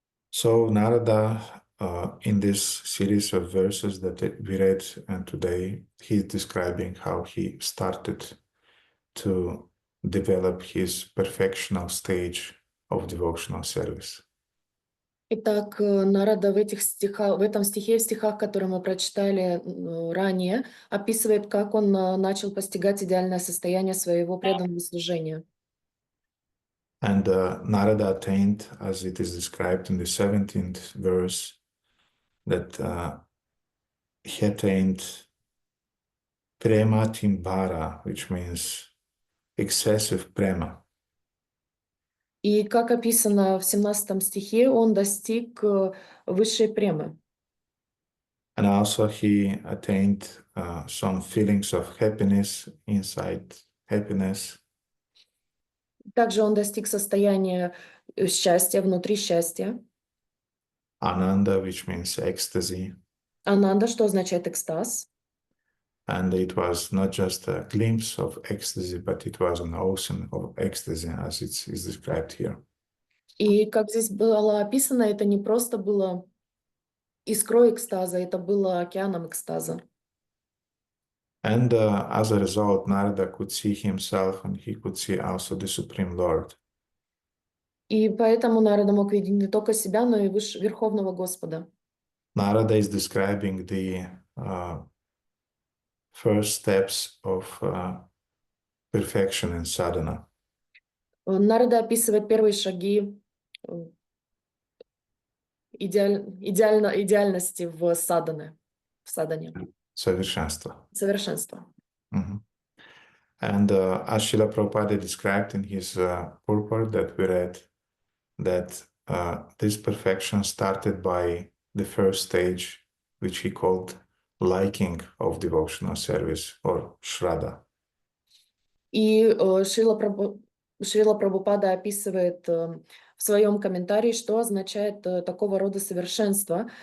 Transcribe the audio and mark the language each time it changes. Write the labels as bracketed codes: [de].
[en] So Narada, in this series of verses that we read today, he's describing how he started to develop his perfectional stage of devotional service. [ru] Итак, Нарада в этом стихе, в стихах, которые мы прочитали ранее, описывает, как он начал постигать идеальное состояние своего преданного служения. [en] And Narada attained, as it is described in the 17th verse, that he attained prema timbara, which means excessive prema. [ru] И как описано в 17 стихе, он достиг высшей премы. [en] And also he attained some feelings of happiness, inside happiness. [ru] Также он достиг состояния счастья, внутри счастья. [en] Ananda, which means ecstasy. [ru] Ананда, что означает экстаз. [en] And it was not just a glimpse of ecstasy, but it was an ocean of ecstasy, as it is described here. [ru] И как здесь было описано, это не просто было искрой экстаза, это было океаном экстаза. [en] And as a result, Narada could see himself, and he could see also the Supreme Lord. [ru] И поэтому Нарада мог видеть не только себя, но и Верховного Господа. [en] Narada is describing the first steps of perfection in sadhana. [ru] Нарада описывает первые шаги идеальности в садане, в садане. Совершенство. Совершенство. Mm-hmm. [en] And as Srila Prabhupada described in his purport that we read, that this perfection started by the first stage, which he called liking of devotional service, or Shraddha. [ru] И Шрила Прабхупада описывает в своем комментарии, что означает такого рода совершенство.